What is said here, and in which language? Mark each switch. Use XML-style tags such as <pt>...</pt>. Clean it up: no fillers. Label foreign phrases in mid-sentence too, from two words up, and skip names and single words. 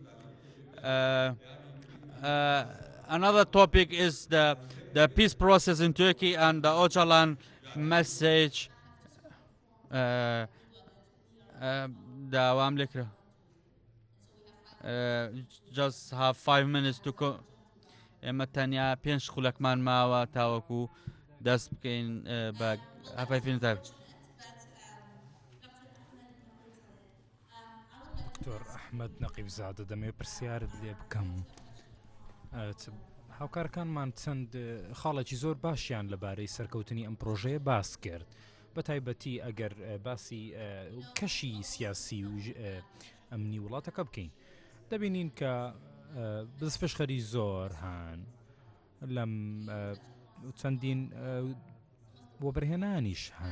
<en>Another topic is the peace process in Turkey and the Öcalan message. Just have 5 minutes to go.</en> <ckb>اما تانیا 5 خولەکمان ماوە تاوەکو دەست بکەین بە هەفای دکتۆر ئەحمەد نەقیبزادە دەمێ پرسیارت لێ بکەم. هاوکارەکانمان چەند خاڵێکی زۆر باشیان لەبارەی سەرکەوتنی ئەم پرۆژەیە باس کرد، بە تایبەتی ئەگەر باسی کەشی سیاسی و ئەمنی وڵاتەکە بکەین، دەبینین کە دەستپێشخەری زۆر هەن لەم چەندین وەبەرهێنانیش هەن.</ckb>